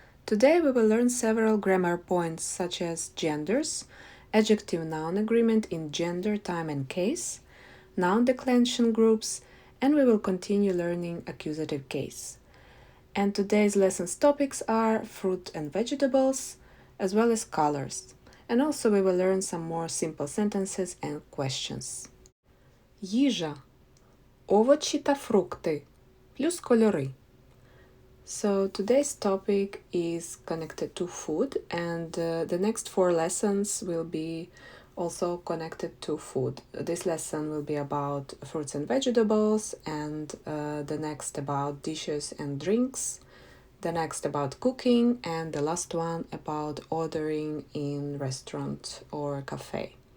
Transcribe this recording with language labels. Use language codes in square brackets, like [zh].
[en] Today we will learn several grammar points such as genders, adjective-noun agreement in gender, time and case, noun declension groups, and we will continue learning accusative case. And today's lesson's topics are fruit and vegetables, as well as colors. And also we will learn some more simple sentences and questions. [uk] Їжа, овочі та фрукти, плюс кольори. [en] So today's topic is connected to food, and the next 4 lessons will be also connected to food. This lesson will be about fruits and vegetables, and the next about dishes and drinks, the next about cooking, and the last one about ordering in restaurant or cafe.